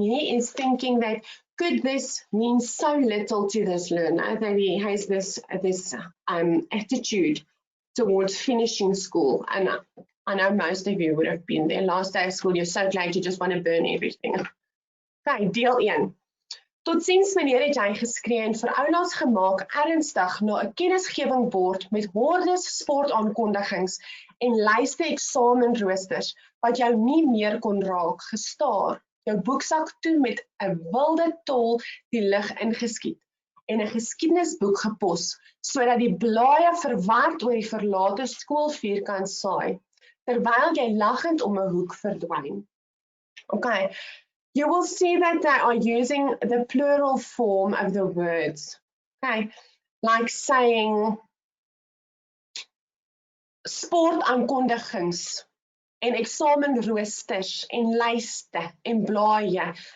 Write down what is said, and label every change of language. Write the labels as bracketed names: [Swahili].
[English] He is thinking that could this mean so little to this learner that he has this attitude towards finishing school. And I know most of you would have been there. Last day of school, you're so glad you just want to burn everything. Okay, [Afrikaans] deel 1. Totsiens meneer, het jy geskree en vir oulaas gemaak ernstig na 'n kennisgewingbord met hordes sportaankondigings en lyste eksamenroosters wat jou nie meer kon raak gestaar. Jou boeksak toe met 'n wilde tol die lug ingeskiet en 'n geskiedenisboek gepos, sodat die blaaie verward oor die verlate skoolvierkant saai, terwyl jy lachend om 'n hoek verdwyn. [English] Okay, you will see that they are using the plural form of the words. Okay, like saying [Afrikaans] sportaankondigings en examenroosters en lyste en blaaie.